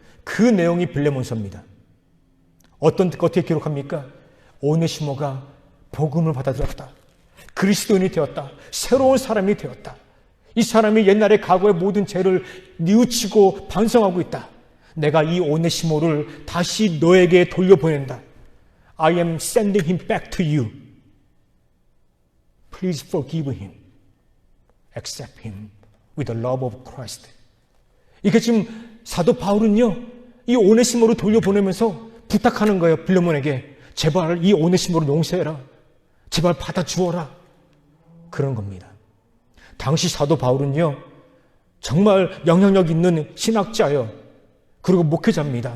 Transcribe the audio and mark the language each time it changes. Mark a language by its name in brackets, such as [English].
[Korean] 그 내용이 빌레몬서입니다. 어떻게 기록합니까? 오네시모가 복음을 받아들였다. 그리스도인이 되었다. 새로운 사람이 되었다. 이 사람이 옛날에 과거의 모든 죄를 뉘우치고 반성하고 있다. 내가 이 오네시모를 다시 너에게 돌려보낸다. [English] I am sending him back to you. Please forgive him. Accept him with the love of Christ. [Korean] 이게 지금 사도 바울은요, 이 오네시모를 돌려보내면서 부탁하는 거예요. 빌레몬에게. 제발 이 오네시모를 용서해라. 제발 받아주어라. 그런 겁니다. 당시 사도 바울은요, 정말 영향력 있는 신학자예요. 그리고 목회자입니다.